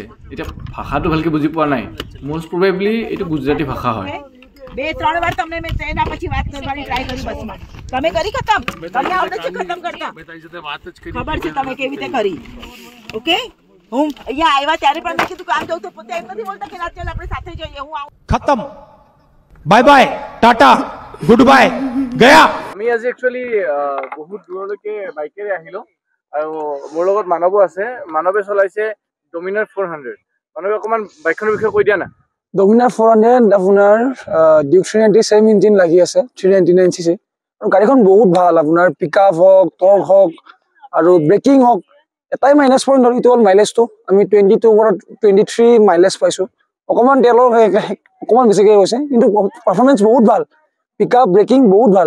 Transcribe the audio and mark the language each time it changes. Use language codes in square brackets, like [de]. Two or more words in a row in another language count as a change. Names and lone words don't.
[as] এতিয়া ভাষাটো ভালকৈ বুজি পোৱা নাই, [en] most probably [as] এইটো গুজৰাটী ভাষা হয়। [gu] બે ત્રણ વાર તમને મેં તેના પછી વાત કરવાની ટ્રાય કરી બસમાં તમે કરી ખતમ તમે આવડે છે ખતમ કરતા ખબર છે તમે કેવી રીતે કરી ઓકે હું અહીંયા આવ્યા ત્યારે પણ મેં કીધું કામ જવું તો પોતે એમ નથી બોલતા કે ના ચાલ આપણે સાથે જઈએ હું આવું [en] खत्म bye bye tata good bye गया। [as] আমি আজি একচুৱেলি বহুত দূৰলৈকে বাইকেৰে আহিলোঁ আৰু মোৰ লগত মানৱো আছে। মানৱে চলাইছে ডমিনাৰ 400। মানৱে অকণমান বাইকখনৰ বিষয়ে কৈ দিয়া না। ডমিনাৰ 400 আপোনাৰ ডিউক 397 ইঞ্জিন লাগি আছে 399 cc আৰু গাড়ীখন বহুত ভাল আপোনাৰ পিকআপ হওক টৰ্ক হওক আৰু ব্ৰেকিং হওক এটাই [en] minus point [as] ধৰি ইটো হ'ল মাইলেজটো আমি 22 পৰা 23 মাইলেজ পাইছোঁ অকণমান তেলৰ অকণমান বেছিকৈ গৈছে কিন্তু পাৰফৰ্মেঞ্চ বহুত ভাল [en] pickup braking [as] বহুত ভাল